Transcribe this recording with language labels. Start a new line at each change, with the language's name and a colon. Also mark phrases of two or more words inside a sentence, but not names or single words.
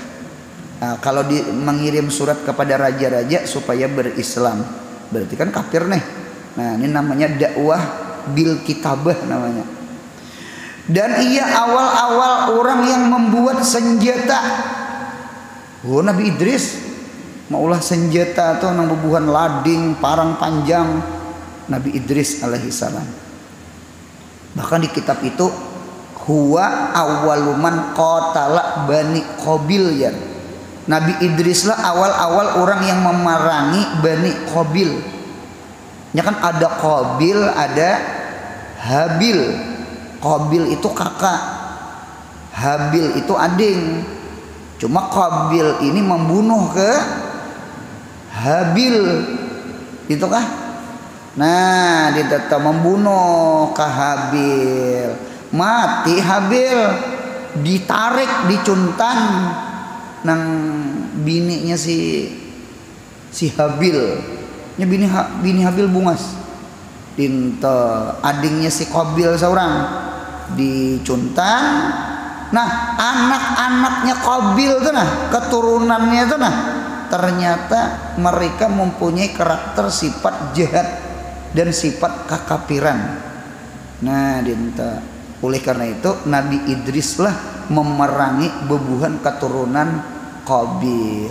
Banjar: Nah, kalau mengirim surat kepada raja-raja supaya berislam, berarti kan kafir nih. Nah, ini namanya dakwah
Arabic: بالكتابة
Banjar: namanya. Dan ia awal-awal orang yang membuat senjata. Oh, Nabi Idris maulah senjata atau nang bubuhan lading, parang panjang. Nabi Idris
Arabic: عليه السلام.
Banjar: Bahkan di kitab itu
Arabic: هو أول من قاتل بني قابيل
Banjar: ya. Nabi Idris lah awal-awal orang yang memerangi bani Qabil. Ya kan ada Qabil, ada Habil. Qabil itu kakak, Habil itu ading. Cuma Qabil ini membunuh ke Habil, itu kah? Nah, dia tetap membunuh ke Habil. Mati Habil, ditarik, dicuntan nang bininya si Habil. Nya bini Habil bungas. Dinto adingnya si Qabil seorang dicuntan. Nah, anak-anaknya Qabil tuh nah, keturunannya tuh nah, ternyata mereka mempunyai karakter sifat jahat dan sifat kekafiran. Nah, dinto oleh karena itu Nabi Idris lah memerangi bebuhan keturunan Qabil.